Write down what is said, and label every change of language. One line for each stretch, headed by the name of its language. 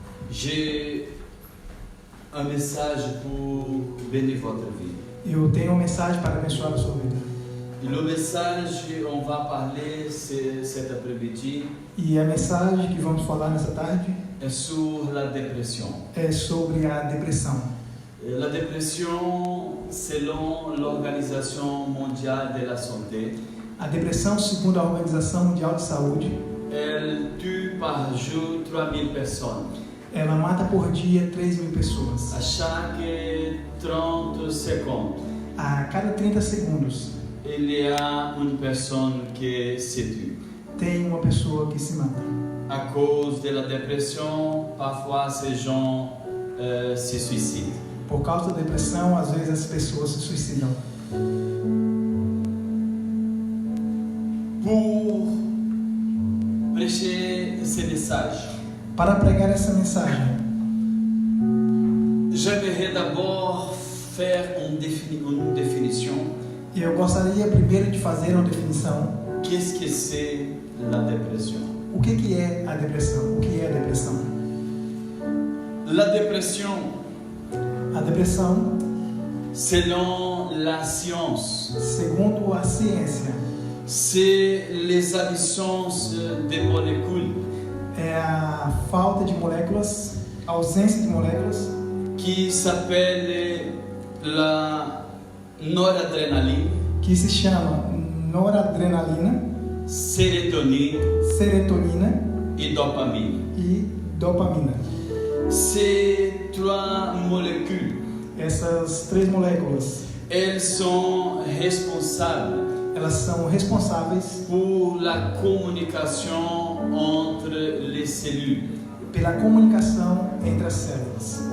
French: j'ai un message pour bénir votre vie.
Portuguese: eu tenho uma mensagem para abençoar a sua vida.
French: Et le message, on va parler cet après-midi,
Portuguese: E a mensagem que vamos falar nessa tarde
French: est sur la dépression.
Portuguese: é sobre a depressão.
French: La dépression, selon l'Organisation mondiale de la santé,
Portuguese: A depressão, segundo a Organização Mundial de Saúde,
French: elle tue par jour 3000 personnes.
Portuguese: ela mata por dia 3.000 pessoas.
French: À chaque 30 secondes,
Portuguese: A cada 30 segundos
French: il y a une personne qui se tue.
Portuguese: tem uma pessoa que se mata.
French: À cause de la dépression, parfois ces gens se suicident.
Portuguese: Por causa da depressão, às vezes as pessoas se suicidam.
French: Pour prêcher ce message,
Portuguese: Para pregar essa mensagem,
French: j'aimerais d'abord faire une définition.
Portuguese: eu gostaria primeiro de fazer uma definição.
French: Qu'est-ce que c'est la dépression?
Portuguese: O que é a depressão? O que é a depressão?
French: La dépression,
Portuguese: A depressão,
French: selon la science,
Portuguese: segundo a ciência,
French: c'est les absences de molécules
Portuguese: é a falta de moléculas, a ausência de moléculas
French: qui s'appelle la noradrénaline,
Portuguese: que se chama noradrenalina,
French: sérotonine
Portuguese: serotonina
French: et dopamine.
Portuguese: e dopamina.
French: Ces trois molécules,
Portuguese: Essas três moléculas,
French: elles sont responsables
Portuguese: elas são responsáveis
French: pour la communication entre les cellules
Portuguese: pela comunicação entre as células